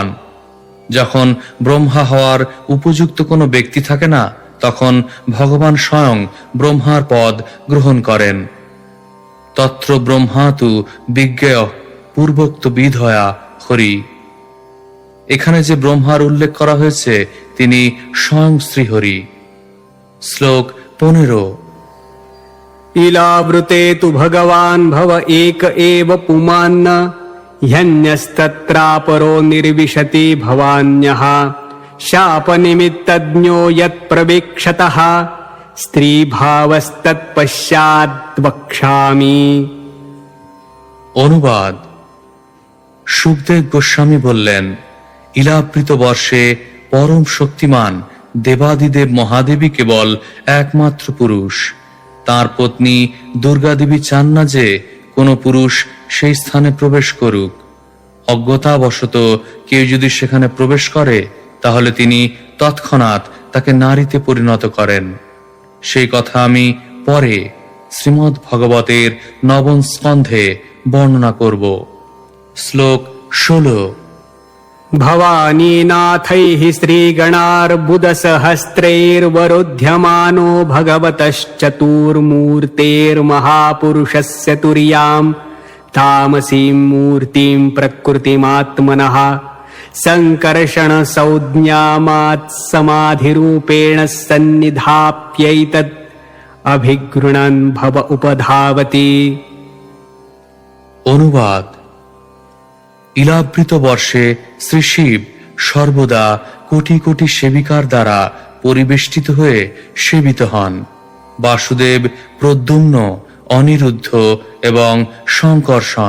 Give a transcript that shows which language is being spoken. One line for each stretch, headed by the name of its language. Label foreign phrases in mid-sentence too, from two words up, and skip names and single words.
Bangla: যখন ব্রহ্মা হওয়ার উপযুক্ত কোনো ব্যক্তি থাকে না, তখন ভগবান স্বয়ং ব্রহ্মার পদ গ্রহণ করেন।
Sanskrit: তত্র ব্রহ্মা তু বিজ্ঞেয় পূর্বোক্ত বিধয়া হরি।
Bangla: এখানে যে ব্রহ্মার উল্লেখ করা হয়েছে তিনি স্বয়ং শ্রীহরি। শ্লোক 15।
Sanskrit: इलावृते तु भगवान् भव एक एव पुमान्न ह्यन्यस्तत्रापरो निर्विशति भवान्यः शापनिमित्तज्ञो यत्प्रवीक्षतः स्त्रीभावस्तत्पश्चाद् वक्ष्यामि।
Bangla: অনুবাদ। সুখদেব গোস্বামী বললেন, ইলাবৃত বর্ষে পরম শক্তিমান দেবাদিদেব মহাদেবী কেবল একমাত্র পুরুষ। তার পত্নী দুর্গা দেবী চান না যে কোনো পুরুষ সেই স্থানে প্রবেশ করুক। অজ্ঞতাবশত কেউ যদি সেখানে প্রবেশ করে তাহলে তিনি তৎক্ষণাৎ তাকে নারীতে পরিণত করেন। সেই কথা আমি পরে শ্রীমদ্ ভগবতের 9ম স্কন্ধে বর্ণনা করব। শ্লোক 16।
Sanskrit: भवानीनाथैः श्रीगणार्बुदसहस्रैर्वरुध्यमानो भगवतश्चतुर्मूर्तेर्महापुरुषस्य तुर्यां तामसीं मूर्तिं प्रकृतिमात्मनः सङ्कर्षणसंज्ञामात्समाधिरूपेण सन्निधाप्यैतद् अभिगृणन् भव उपधावति।
Bangla: অনুবাদ। ইলাবৃত বর্ষে শ্রী শিব সর্বদা কোটি কোটি সেবিকার দ্বারা পরিবেষ্টিত হয়ে সেবিত হন। বাসুদেব, প্রদ্যুম্ন, অনিরুদ্ধ এবং শঙ্কর্ষণ।